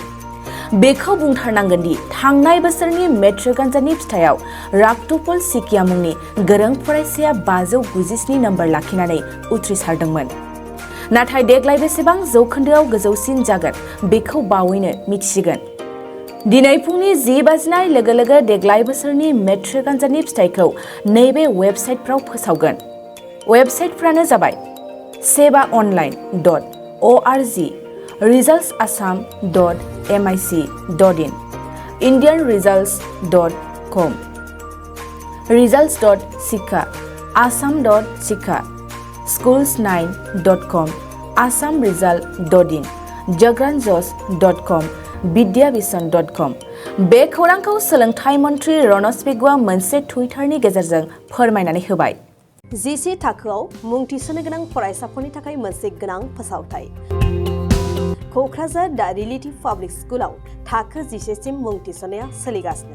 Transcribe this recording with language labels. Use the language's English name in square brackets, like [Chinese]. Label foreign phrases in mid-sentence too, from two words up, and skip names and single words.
[Bodo] बेखौ बुंथारनांगोन दि थांनाय बोसोरनि मेट्रिक आनजादनि फिथाइयाव राक्ट'पल सिकिया मुंनि गोरों फरायसाया 597 नम्बर लाखिनानै उथ्रिसारदोंमोन। नाथाय देग्लाय बेसेबां जौखोन्दोआव गोजौसिन जागोन बेखौ बावैनो मिथिसिगोन। दिनै फुंनि 10 बाजिनाय लोगो लोगो देग्लाय बोसोरनि मेट्रिक आनजादनि फिथाइखौ नैबे वेबसाइटफ्राव फोसावगोन। वेबसाइटफ्रानो जाबाय sebaonline.org, results assam.mic.in, indianresults.com, results.shiksha, assam.shiksha, schools9.com, assamresult.in, jagranjos.com, vidyavision.com। बे खौरांखौ सोलोंथाइ मन्थ्रि रनज पेगुआ मोनसे टुइटारनि गेजेरजों फोरमायनानै होबाय। जिसे थाखोआव मुं थिसननो गोनां फरायसाफोरनि थाखाय मोनसे गोनां फोसावथाय। क'क्राझार दा रिलेटिभ पाब्लिक स्कुलाव थाखो 10 सिम मुं थिसननाया सोलिगासिनो।